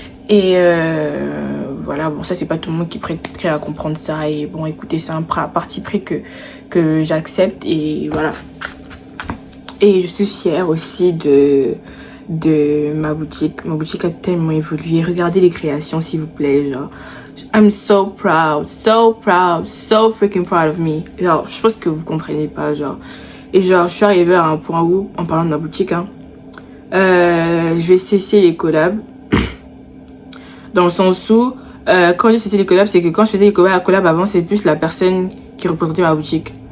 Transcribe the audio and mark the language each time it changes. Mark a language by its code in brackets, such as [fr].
[fr] Et voilà, bon, ça, c'est pas tout le monde qui est prêt à comprendre ça. Et bon, écoutez, c'est un parti pris que j'accepte. Et voilà. Et je suis fière aussi de ma boutique. Ma boutique a tellement évolué. Regardez les créations, s'il vous plaît. [en] Genre, I'm so proud, so freaking proud of me. [fr] Genre, je pense que vous comprenez pas, genre. Et genre, je suis arrivée à un point où, en parlant de ma boutique, je vais cesser les collabs. Dans le sens où, quand j'ai cessé les collabs, c'est que quand je faisais les collabs avant, c'est plus la personne qui représentait ma boutique.